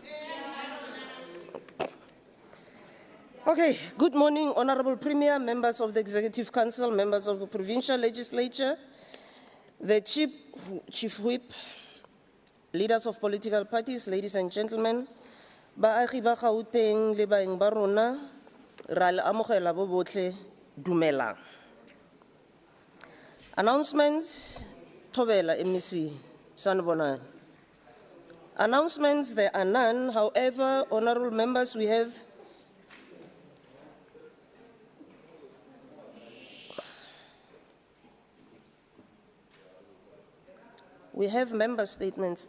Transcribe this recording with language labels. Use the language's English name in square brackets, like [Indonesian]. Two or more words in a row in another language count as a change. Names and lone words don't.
[English] Okay, good morning, Honorable Premier, members of the Executive Council, members of the Provincial Legislature, the Chief Whip, leaders of political parties, ladies and gentlemen, [Tswana] baagi ba Gauteng le baeng ba rona, ra le amogela bo botlhe, dumelang. [English] Announcements, Thobela MEC, sanibonani. Announcements, there are none. However, honorable members, we have member statements.